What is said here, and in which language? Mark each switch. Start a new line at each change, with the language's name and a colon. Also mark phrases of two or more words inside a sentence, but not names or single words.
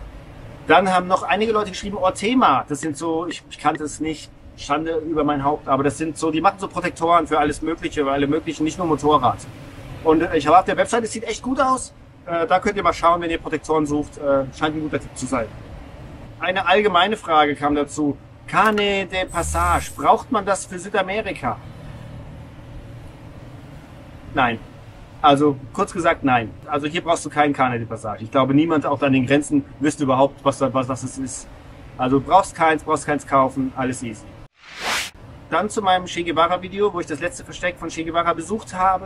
German: Dann haben noch einige Leute geschrieben, Ortema. Das sind so, ich kannte es nicht, Schande über mein Haupt, aber das sind so, die machen so Protektoren für alles Mögliche, für alle möglichen, nicht nur Motorrad. Und ich habe auf der Webseite, es sieht echt gut aus. Da könnt ihr mal schauen, wenn ihr Protektoren sucht. Scheint ein guter Tipp zu sein. Eine allgemeine Frage kam dazu. Carnet de Passage. Braucht man das für Südamerika? Nein. Also kurz gesagt, nein. Also hier brauchst du keinen Carnet de Passage. Ich glaube, niemand auch an den Grenzen wüsste überhaupt, was das ist. Also brauchst keins kaufen, alles easy. Dann zu meinem Che Guevara Video, wo ich das letzte Versteck von Che Guevara besucht habe.